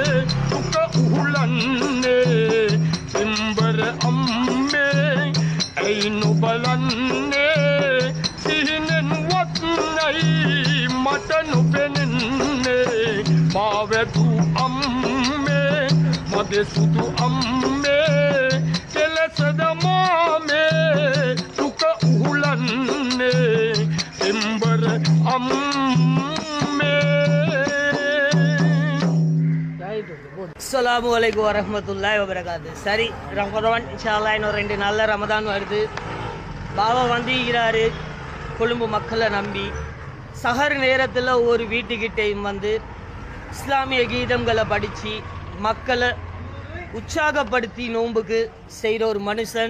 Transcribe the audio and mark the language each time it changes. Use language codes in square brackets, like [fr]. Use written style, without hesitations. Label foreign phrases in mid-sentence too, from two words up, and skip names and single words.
[si] දුක උහුලන්නේ පින්බර අම්මේ ඇයි නොබලන්නේ සිහිනෙන් වත් නැයි මට නොපෙනෙන්නේ මා වැදු අම්මේ මගේ සුදු අම්මේ කෙලසද මාමේ දුක උහුලන්නේ තිම්බර අම්මේ. [ar] السلام عليكم ورحمة الله وبركاته. [ta] சரி, ரமதான் [ar] إن شاء الله [ta] இன்னும் 2 நாள்ல ரமதான் வருது. பாபா வந்திருக்கிறாரு கொழும்பு மக்களை நம்பி. சஹர் நேரத்தில் ஒரு வீட்டுக்கிட்டையும் வந்து இஸ்லாமிய கீதங்களை படித்து மக்களை உற்சாகப்படுத்தி நோன்புக்கு செய்கிற ஒரு மனுஷன்.